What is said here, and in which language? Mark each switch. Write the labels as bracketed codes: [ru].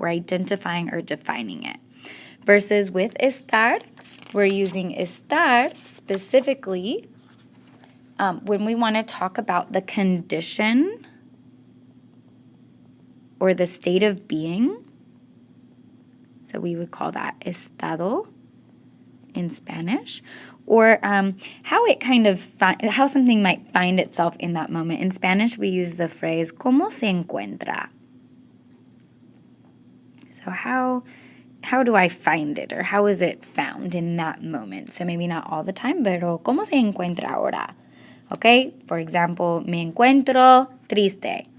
[en] We're identifying or defining it. Versus with estar, we're using estar specifically when we want to talk about the condition or the state of being. So we would call that estado in Spanish. Or how it kind of how something might find itself in that moment. In Spanish, we use the phrase [es] "cómo se encuentra." [en] So how do I find it, or how is it found in that moment? So maybe not all the time, [es] pero ¿cómo se encuentra ahora? [en] Okay, for example, [es] me encuentro triste.